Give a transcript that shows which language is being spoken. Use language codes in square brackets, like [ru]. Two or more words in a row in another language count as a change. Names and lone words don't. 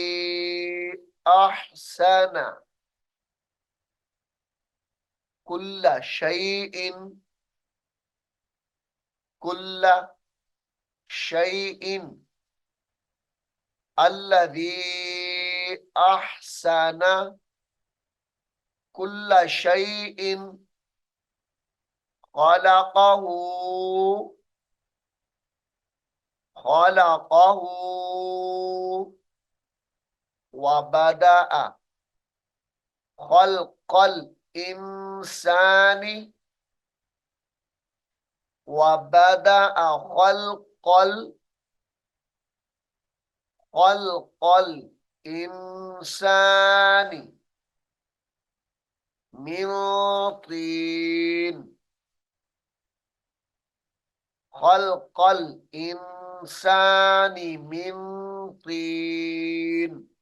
[ar] أحسن كل شيء كل شيء الذي أحسن كل شيء خلقه خلقه وبدأ خلق الإنسان وبدأ خلق الإنسان من طين خلق الإنسان من طين